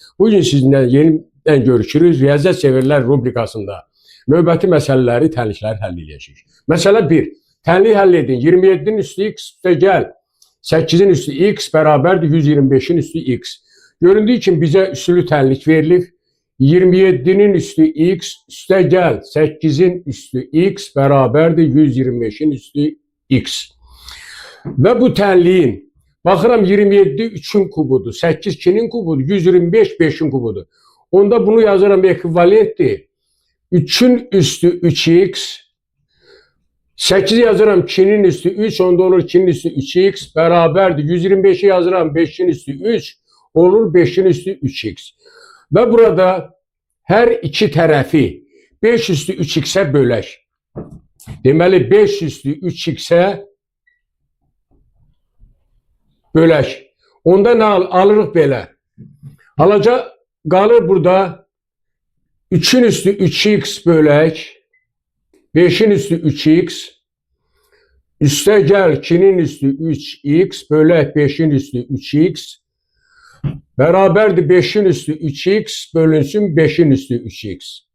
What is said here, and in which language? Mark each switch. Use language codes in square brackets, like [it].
[tr] Bugün sizinle yeniden görüşürüz. [az] Riyaziyyat severler rubrikasında növbəti məsələləri, tənlikləri həll edəcəyik. Məsələ 1. Tənliyi həll edin. 27'nin üstü x üstə gəl. 8'in üstü x bərabərdir 125'in üstü x. Göründüyü kimi bizə üstülü tənlik verilir. 27'nin üstü x üstə gəl. 8'in üstü x bərabərdir 125'in üstü x. Və bu tənliyin, baxıram 27 3'ün kubudur, 8 2'nin kubudur, 125 5'in kubudur. Onda bunu yazıram ekvivalentdir. 3'ün üstü 3x, 8 yazıram 2'nin üstü 3, onda olur 2'nin üstü 3x bərabərdir. 125'i yazıram 5'in üstü 3, olur 5'in üstü 3x. Və burada hər iki tərəfi 5 üstü 3x'e bölək. Deməli 5 üstü 3x'e bölək. Onda nə alırıq belə? Qalır burada 3'ün üstü 3x bölək, 5'in üstü 3x, üstə gəl 2'nin üstü 3x bölək 5'in üstü 3x, bərabərdir 5'in üstü 3x bölünsün 5'in üstü 3x.